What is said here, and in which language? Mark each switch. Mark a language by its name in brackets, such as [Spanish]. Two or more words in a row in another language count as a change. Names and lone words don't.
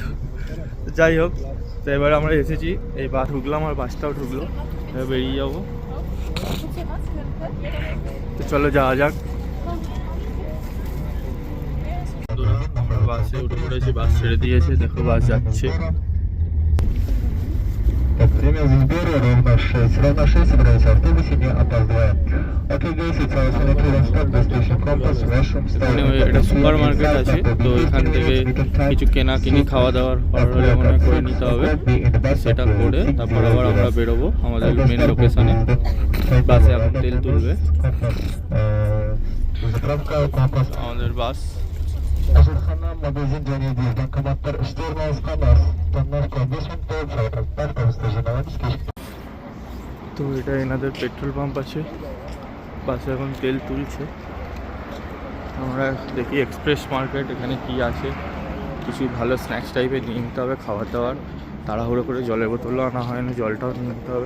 [Bangla] যাই হোক, তো এবার আমরা এসেছি, এই বাস ঢুকলাম আর বাসটাও ঢুকলো, এবার বেরিয়ে যাবো। তো চলো যাওয়া যাক। আমরা বাসে উঠে পড়েছি, বাস ছেড়ে দিয়েছে, দেখো বাস যাচ্ছে। [Russian] Время сбора ровно 6. Ровно 6 собираемся в автобусе, не опаздываем. Окей, [English] guys, it's our Sanatorium stop, destination compass, washroom, [Bangla] এটা [English] super market [Bangla] আছে, তো এখান থেকে কিছু কেনাকিনি খাওয়া দাওয়ার অর্ডার মনে করে নিতে হবে। সেটা করে তারপর আবার আমরা বেরোবো আমাদের [English] main location. [Bangla] বাসে এখন তেল তুলবে আমাদের বাস। [Kazakh] Ajirxona magazin және де банкоматтар іште орналасқан остановка 5 минут болып жатыр. Автобусты жиналамыз. [Bangla] তো এটা এনাদের [English] petrol pump [Bangla] আছে, বাসে এখন তেল তুলছে। আমরা দেখি [English] express market [Bangla] এখানে কি আছে, কিছু ভালো [English] snacks type [Bangla] নিয়ে নিতে হবে, খাবার দাবার। তাড়াহুড়ো করে জলের বোতলও আনা হয় না, জলটাও নিয়ে নিতে হবে।